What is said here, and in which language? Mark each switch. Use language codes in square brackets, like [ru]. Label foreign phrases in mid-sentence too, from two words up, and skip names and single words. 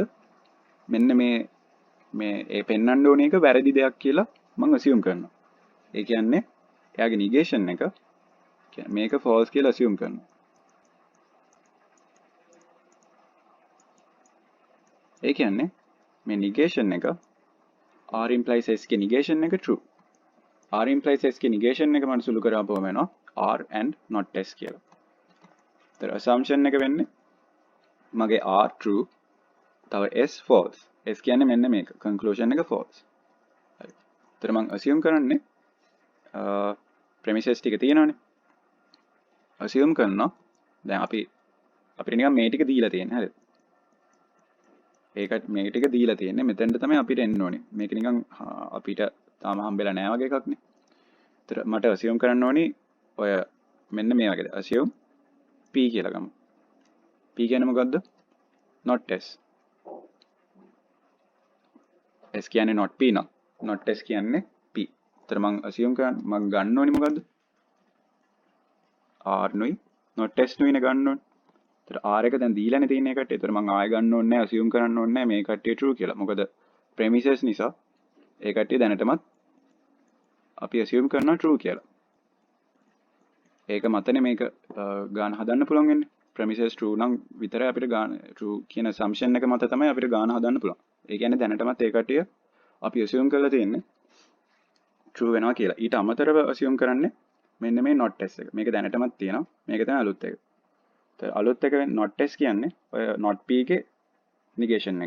[si] මෙන්න මේ ඒ පෙන්වන්න ඕනේ එක වැරදි දෙයක් කියලා මම assume කරනවා. ඒ කියන්නේ එයාගේ negation එක මේක false කියලා assume කරනවා. ඒ කියන්නේ මේ negation එක [en] R implies S [si] के negation එක true. [en] R implies S [si] के negation එක මම සුළු කරාපුවම වෙනවා [en] R and not S [si] කියලා. ඒතර assumption එක වෙන්නේ මගේ [en] R true [si] තව [en] S false. [si] S කියන්නේ මෙන්න මේක. conclusion එක false. හරි. ඒතර මම assume කරන්නේ premises ටික තියෙනවානේ. assume කරනවා දැන් අපිට නිකන් මේ ටික දීලා තියෙන්නේ හරිද? ඒකට මේ ටික දීලා තියෙන්නේ මෙතෙන්ට තමයි අපිට එන්න ඕනේ. මේක නිකන් අපිට තාම හම්බෙලා නැහැ වගේ එකක් නේ. ඒතර මට assume කරන්න ඕනි ඔය මෙන්න මේ වගේද. [en] assume P [si] කියලා ගමු. P කියන්නේ මොකද්ද? [en] not S. [si] S කියන්නේ [en] not P [si] නෝ. [en] not S [si] කියන්නේ P. ඒතර මම assume මම ගන්න ඕනි මොකද්ද? R නුයි [en] not S [si] නුයිනේ ගන්න ඕනේ. ඒතර R එක දැන් දීලානේ තියෙන එකට. ඒතර මම ආයෙ ගන්න ඕනේ නැහැ assume කරන්න ඕනේ නැහැ මේ කට්ටිය true කියලා. මොකද premises නිසා ඒ කට්ටිය දැනටමත් අපි assume කරනවා true කියලා. ඒක මතනේ මේක ගාන හදන්න පුළුවන් වෙන්නේ. [en] premises true [si] නම් විතරයි අපිට ගාන true කියන assumption එක මත තමයි අපිට ගාන හදන්න පුළුවන්. ඒ කියන්නේ දැනටමත් ඒ කට්ටිය අපි assume කරලා තියෙන්නේ true වෙනවා කියලා. ඊට අමතරව assume කරන්නේ මෙන්න මේ [en] not s [si] එක. මේක දැනටමත් තියෙනවා. මේක තමයි අලුත් එක. ඒතර අලුත් එක [en] not s [si] කියන්නේ ඔය [en] not p [si] ගේ negation එක.